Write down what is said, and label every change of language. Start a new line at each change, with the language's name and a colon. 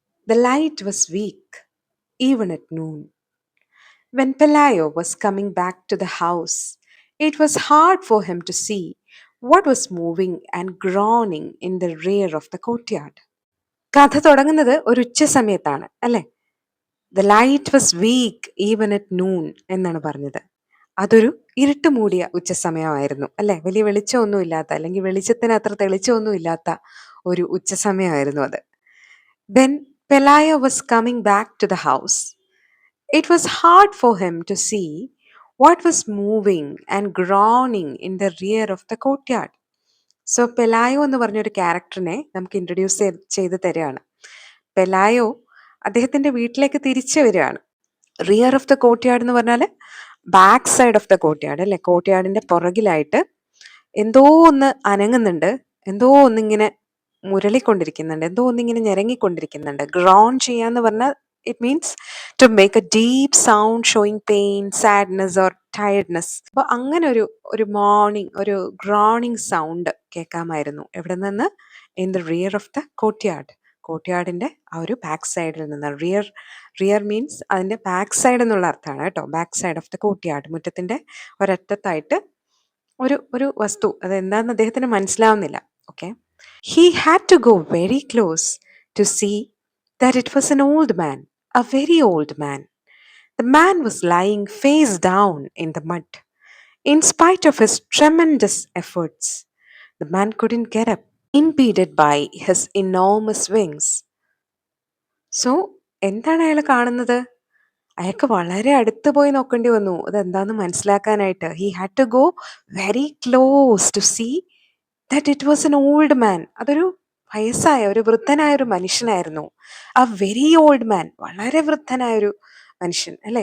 English: The light was weak, even at noon. When Pelayo was coming back to the house, it was hard for him to see what was moving and groaning in the rear of the courtyard.
Malayalam: കഥ തുടങ്ങുന്നത് ഒരു ഉച്ച സമയത്താണ് അല്ലേ?
English: the light was weak even at noon
Malayalam: എന്നാണ് പറഞ്ഞത്. അതൊരു ഇരുട്ട് മൂടിയ ഉച്ച സമയമായിരുന്നു അല്ലേ? വലിയ വെളിച്ചമൊന്നും ഇല്ലാത്ത, അല്ലെങ്കിൽ വെളിച്ചത്തിന് അത്ര തെളിച്ചമൊന്നും ഇല്ലാത്ത ഒരു ഉച്ച സമയമായിരുന്നു അത്.
English: When Pelayo was coming back to the house, it was hard for him to see what was moving and groaning in the rear of the courtyard.
Malayalam: So പെലായോ എന്ന് പറഞ്ഞൊരു ക്യാരക്ടറിനെ നമുക്ക് ഇൻട്രൊഡ്യൂസ് ചെയ്ത് തരികയാണ്. പെലായോ അദ്ദേഹത്തിൻ്റെ വീട്ടിലേക്ക് തിരിച്ചു വരികയാണ്.
English: rear of the courtyard
Malayalam: എന്ന് പറഞ്ഞാൽ
English: back side of the courtyard
Malayalam: അല്ലേ? കോർട്ട്യാർഡിൻ്റെ പുറകിലായിട്ട് എന്തോ ഒന്ന് അനങ്ങുന്നുണ്ട്, എന്തോ ഒന്നിങ്ങനെ മുരളിക്കൊണ്ടിരിക്കുന്നുണ്ട്, എന്തോ ഒന്നിങ്ങനെ ഞെരങ്ങിക്കൊണ്ടിരിക്കുന്നുണ്ട്. ഗ്രോൺ ചെയ്യാന്ന് പറഞ്ഞാൽ
English: It means to make a deep sound showing pain, sadness or tiredness.
Malayalam: അപ്പോൾ അങ്ങനെ ഒരു മോർണിംഗ് ഒരു ഗ്രോണിങ് സൗണ്ട് കേൾക്കാമായിരുന്നു. എവിടെ നിന്ന്?
English: In the rear of the courtyard.
Malayalam: കോർട്ട്യാർഡിൻ്റെ ആ ഒരു ബാക്ക് സൈഡിൽ നിന്ന്. റിയർ മീൻസ് അതിൻ്റെ ബാക്ക് സൈഡ് എന്നുള്ള അർത്ഥമാണ് കേട്ടോ.
English: back side of the courtyard,
Malayalam: മുറ്റത്തിൻ്റെ ഒരറ്റത്തായിട്ട് ഒരു വസ്തു. അതെന്താണെന്ന് അദ്ദേഹത്തിന് മനസ്സിലാവുന്നില്ല.
English: Okay, he had to go very close to see that it was an old man, a very old man. The man was lying face down in the mud. In spite of his tremendous efforts, the man couldn't get up, impeded by his enormous wings.
Malayalam: So, എന്താണ് അയാൾ കാണുന്നത്? അയാൾക്ക് വളരെ അടുത്ത് പോയി നോക്കേണ്ടി വന്നു അതെന്താന്ന് മനസ്സിലാക്കാനായിട്ട്.
English: He had to go very close to see that it was an old man.
Malayalam: അതൊരു വയസ്സായ ഒരു വൃദ്ധനായ ഒരു മനുഷ്യനായിരുന്നു.
English: a very old man,
Malayalam: വളരെ വൃദ്ധനായ ഒരു മനുഷ്യൻ അല്ലേ?